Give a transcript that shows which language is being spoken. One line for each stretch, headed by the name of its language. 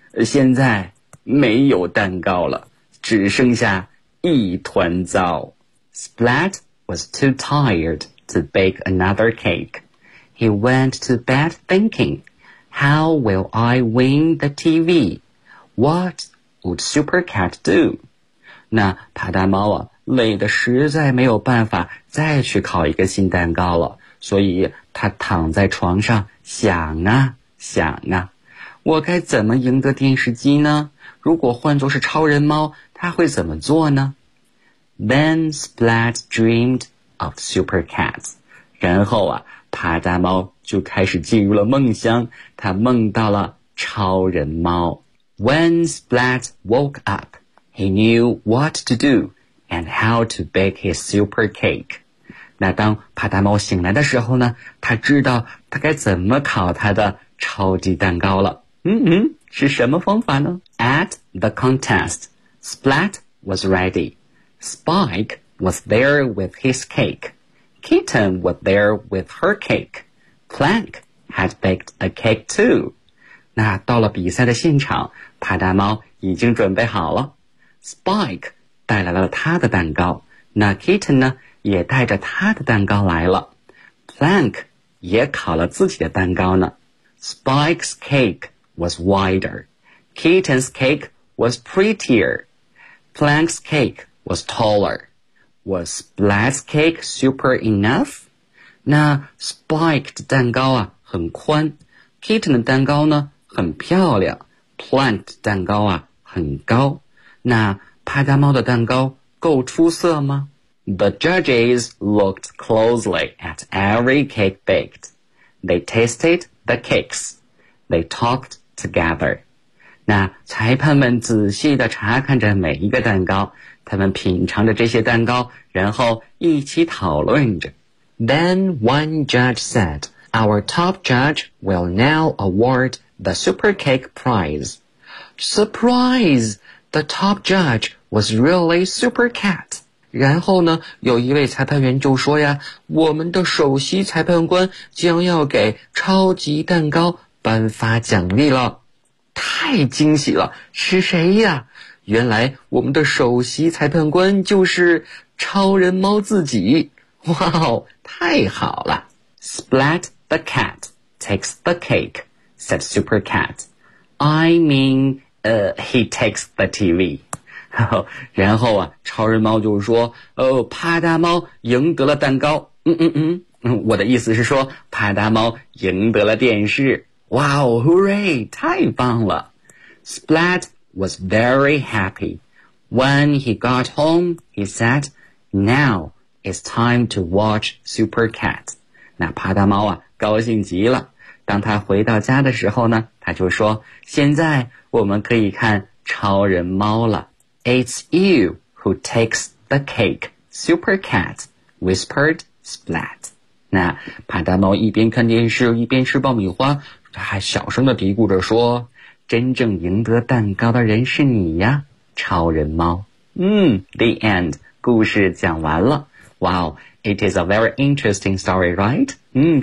Chinese: 现在没有蛋糕了，只剩下一团糟。
English: Splat was too tired to bake another cake. He went to bed thinking,How will I win the TV? What would Super Cat do?
Chinese: 那帕大猫啊，累得实在没有办法再去烤一个新蛋糕了，所以他躺在床上想啊想啊，我该怎么赢得电视机呢？如果换作是超人猫，他会怎么做呢？
English: Then Splat dreamed of Super Cat.
Chinese: 然后啊，帕大猫就开始进入了梦乡，他梦到了超人猫。
English: When Splat woke up, he knew what to do and how to bake his super cake.
Chinese: 那当帕大猫醒来的时候呢，他知道他该怎么烤他的超级蛋糕了。是什么方法呢？
English: At the contest, Splat was ready. Spike was there with his cake. Kitten was there with her cake. Plank had baked a cake too.
Chinese: 那到了比赛的现场，帕大猫已经准备好了。 Spike 带来了他的蛋糕，那 Kitten 呢，也带着他的蛋糕来了。 Plank 也烤了自己的蛋糕呢。
English: Spike's cake was wider. Kitten's cake was prettier. Plank's cake was taller. Was Splat's cake super enough?
Chinese: 那 Spike 的蛋糕啊很宽， Kitten 的蛋糕呢很漂亮， plant 蛋糕啊很高。那帕加猫的蛋糕够出色吗？
English: The judges looked closely at every cake baked. They tasted the cakes. They talked together.
Chinese: 那裁判们仔细地查看着每一个蛋糕，他们品尝着这些蛋糕，然后一起讨论着。
English: Then one judge said, Our top judge will now award the Super Cake Prize. Surprise! The top judge was really Super Cat.
Chinese: 然后呢，有一位裁判员就说呀，我们的首席裁判官将要给超级蛋糕颁发奖励了。太惊喜了，是谁呀？原来我们的首席裁判官就是超人猫自己。哇哦，太好了。
English: Splat the cat takes the cake, said Super Cat. He takes the TV.
Chinese: 然后啊，超人猫就说，哦，帕达猫赢得了蛋糕。我的意思是说，帕达猫赢得了电视。哇哦
English: ,hooray,
Chinese: 太棒了。
English: Splat was very happy. When he got home, he said, Now it's time to watch Super Cat.
Chinese: 那帕达猫啊高兴极了。当他回到家的时候呢，他就说，现在我们可以看超人猫了。
English: It's you who takes the cake, Super Cat, whispered Splat.
Chinese: 那帕达猫一边看电视一边吃爆米花，他还小声地嘀咕着说，真正赢得蛋糕的人是你呀，超人猫。
English: The end,
Chinese: 故事讲完了。
English: Wow, it is a very interesting story, right?